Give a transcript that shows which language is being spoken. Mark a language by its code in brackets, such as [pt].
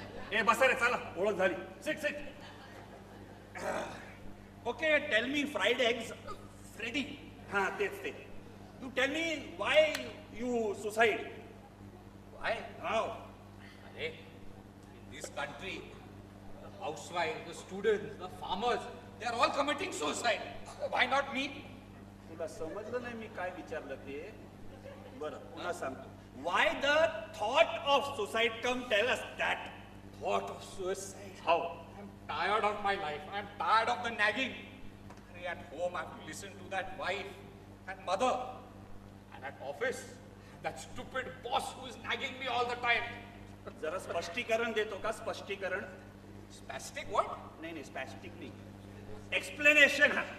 [mr] ए बसा रे चला ओळख झाली [en] sit okay tell me fried eggs Freddy [mr] हां तेच ते [en] You tell me why you suicide Why? How Hey, in this country, the housewives, the students, the farmers, they are all committing suicide. Why not me? [mr] तुला समजलं नाही मी काय विचारलं ते बरं पुन्हा सांगतो [en] Why the thought of suicide come tell us that Thought of suicide. How I'm tired of my life. I'm tired of the nagging. At home, I have to listen to that wife and mother. And at office, that stupid boss who is nagging me all the time. [mr] जरा स्पष्टीकरण देतो का स्पष्टीकरण [en] Spastic what? [mr] नाही स्पॅस्टिक नाही explanation